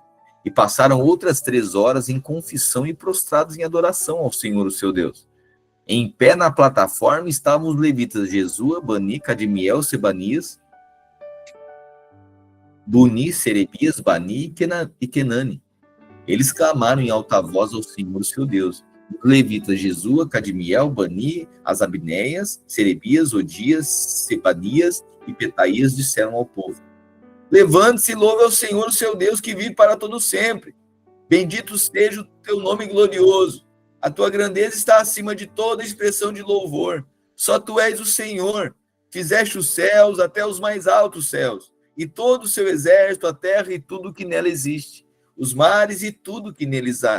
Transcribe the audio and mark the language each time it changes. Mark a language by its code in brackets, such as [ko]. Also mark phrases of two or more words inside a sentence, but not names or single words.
[pt] E passaram outras 3 horas em confissão e prostrados em adoração ao Senhor, o seu Deus. Em pé na plataforma estavam os levitas Jesua, Bani, Cadmiel, Sebanias, Buni, Serebias, Bani e Kenani. Eles clamaram em alta voz ao Senhor, seu Deus. Os levitas Jesua, Cadmiel, Bani, as Abneias, Serebias, Odias, Sebanias e Petaías disseram ao povo: levante-se e louve ao Senhor, o seu Deus, que vive para todo sempre. Bendito seja o teu nome glorioso. A tua grandeza está acima de toda expressão de louvor. Só tu és o Senhor. Fizeste os céus até os mais altos céus, e todo o seu exército, a terra e tudo que nela existe, os mares e tudo que neles há.